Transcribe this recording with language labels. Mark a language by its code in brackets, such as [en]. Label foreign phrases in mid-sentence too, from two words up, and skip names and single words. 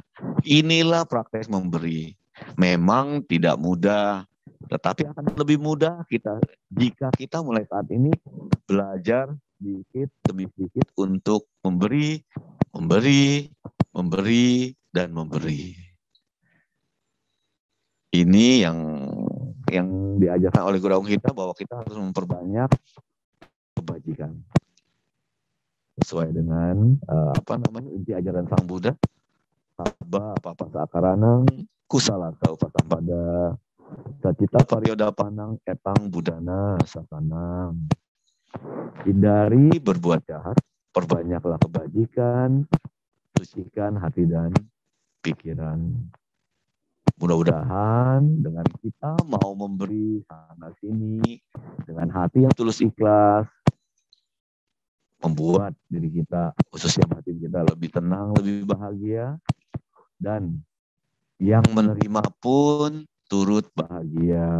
[id] Inilah praktek memberi. Memang tidak mudah, tetapi akan lebih mudah kita jika kita mulai saat ini belajar sedikit demi sedikit untuk memberi, memberi, memberi, dan memberi. Ini yang diajarkan oleh guru kita, bahwa kita harus memperbanyak kebajikan sesuai dengan inti ajaran Sang Buddha. [pi] Sabba papa sakaranang kusala kaupatan pada sacita varioda panang etang budana satanang. [id] Hindari berbuat jahat, perbanyaklah kebajikan, sucikan hati dan pikiran. Mudah-mudahan dengan kita mau memberi sana sini dengan hati yang tulus ikhlas, membuat diri kita, khususnya hati kita, lebih tenang, lebih bahagia, dan yang menerima pun turut bahagia.